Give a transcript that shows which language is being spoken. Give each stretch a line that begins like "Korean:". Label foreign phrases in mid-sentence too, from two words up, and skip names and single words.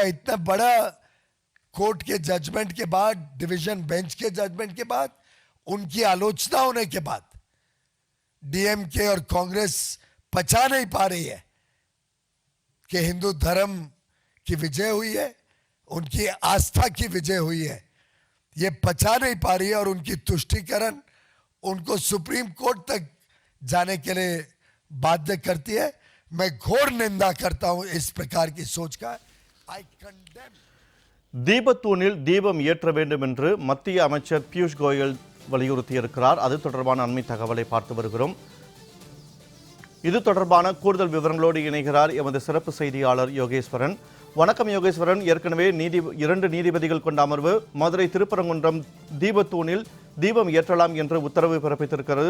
Hindi: इतना बड़ा कोर्ट के जजमेंट के बाद,
English: division bench
Hindi: के जजमेंट के बाद, उनकी आलोचना होने के बाद डीएमके और कांग्रेस पचा नहीं पा रही है कि हिंदू धर्म की विजय हुई है, उनकी आस्था की विजय हुई है. ये पचा नहीं पा रही है और उनकी तुष्टीकरण उनको सुप्रीम कोर्ट तक जाने के लिए बाध्य करती है. मैं घोर निंदा करता हूं इस प्रकार की सोच का.
English: I condemn.
Tamil: தீபத்தூணில் தீபம் ஏற்ற வேண்டும் என்று மத்திய அமைச்சர் பியூஷ் கோயல் வலியுறுத்தியிருக்கிறார். அது தொடர்பான அண்மை தகவலை பார்த்து வருகிறோம். இது தொடர்பான கூடுதல் விவரங்களோடு இணைகிறார் எமது சிறப்பு செய்தியாளர் யோகேஸ்வரன். வணக்கம் யோகேஸ்வரன். ஏற்கனவே 2 நீதிபதிகள் கொண்ட அமர்வு மதுரை திருப்பரங்குன்றம் தீபத்தூணில் தீபம் ஏற்றலாம் என்று உத்தரவு பிறப்பித்திருக்கிறது.